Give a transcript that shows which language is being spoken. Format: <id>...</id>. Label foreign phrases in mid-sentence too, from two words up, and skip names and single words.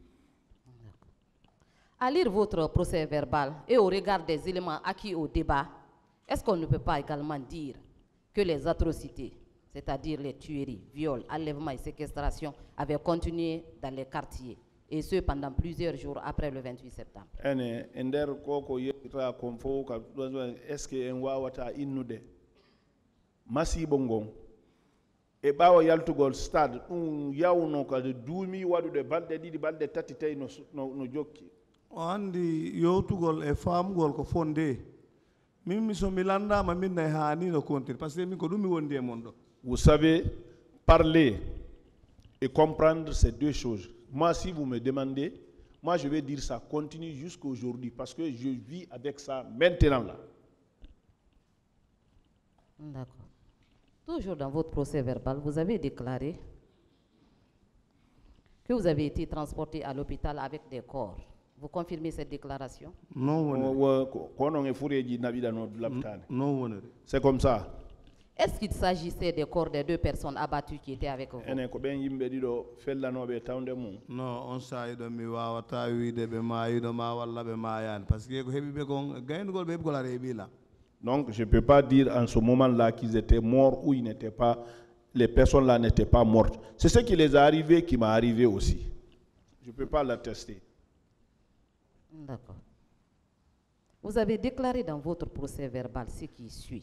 <fr>À lire votre procès verbal et au regard des éléments acquis au débat, est-ce qu'on ne peut pas également dire que les atrocités, c'est-à-dire les tueries, viols, enlèvements et séquestrations, avaient continué dans les quartiers, et ce pendant plusieurs jours après le 28 septembre? Est-ce que</fr> <ff>wawata innude masi bongon e bawa yaltugol stade yawno ka de duumi wadude balde didi balde tati tay no jokki andi yowtugol e famugol ko fonde min so mi landama min nay hani no kontir parce que min ko dum mi wondi e mondo.</ff> <fr>Vous savez, parler et comprendre ces deux choses. Moi, si vous me demandez, moi je vais dire ça continue jusqu'aujourd'hui parce que je vis avec ça maintenant là. D'accord. Toujours dans votre procès verbal, vous avez déclaré que vous avez été transporté à l'hôpital avec des corps. Vous confirmez cette déclaration? Non. Non. C'est comme ça. Est-ce qu'il s'agissait des corps des deux personnes abattues qui étaient avec vous? Non, on sait</fr> <ff>de mi wawata wiide be maayido ma walla be maayani parce que ko hebi be gon gaynugol be ko la rebila.</ff> <fr>Donc je ne peux pas dire en ce moment-là qu'ils étaient morts ou ils n'étaient pas, les personnes-là n'étaient pas mortes. C'est ce qui les est arrivé qui m'est arrivé aussi. Je ne peux pas l'attester. D'accord. Vous avez déclaré dans votre procès verbal ce qui suit.</fr>